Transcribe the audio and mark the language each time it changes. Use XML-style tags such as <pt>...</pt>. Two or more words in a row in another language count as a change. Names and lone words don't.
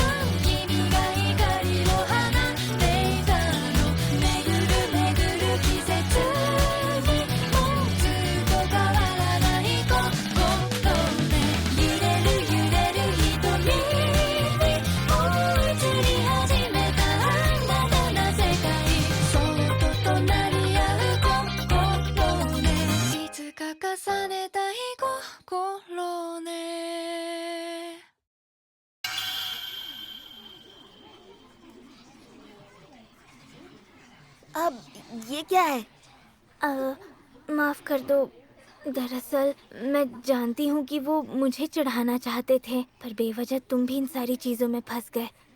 <ja>君が光を放っていたの巡る季節にもうずっと変わらない心で揺れる瞳に移り始めた新たな世界そっと隣り合う心ねいつか重ねたい心ね</ja> <hi>अब ये क्या है? माफ कर दो। दरअसल मैं जानती हूँ कि वो मुझे चढ़ाना चाहते थे, पर बेवजह तुम भी इन सारी चीजों में फंस गए।</hi>